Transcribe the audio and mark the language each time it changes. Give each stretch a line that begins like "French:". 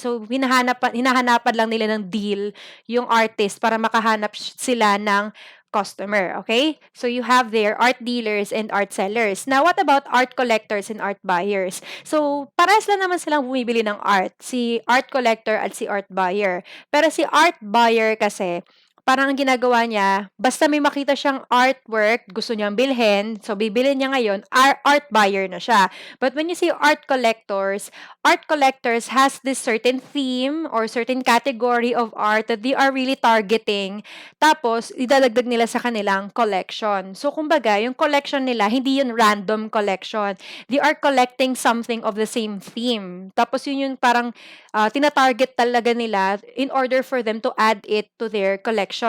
Filipino: So, hinahanapan lang nila ng deal yung artist para makahanap sila ng customer. Okay?
English: So, you have there art dealers and art sellers. Now, what about art collectors and art buyers?
Filipino: So, parehas lang naman silang bumibili ng art. Si art collector at si art buyer. Pero si art buyer kasi, parang ang ginagawa niya, basta may makita siyang artwork, gusto niyang bilhin, so bibili niya ngayon, art buyer na siya.
English: But when you see art collectors has this certain theme or certain category of art that they are really targeting.
Filipino: Tapos, idadagdag nila sa kanilang collection. So, kumbaga, yung collection nila, hindi yun
English: random collection. They are collecting something of the same theme.
Filipino: Tapos, yun yung parang tina-target talaga nila
English: in order for them to add it to their collection.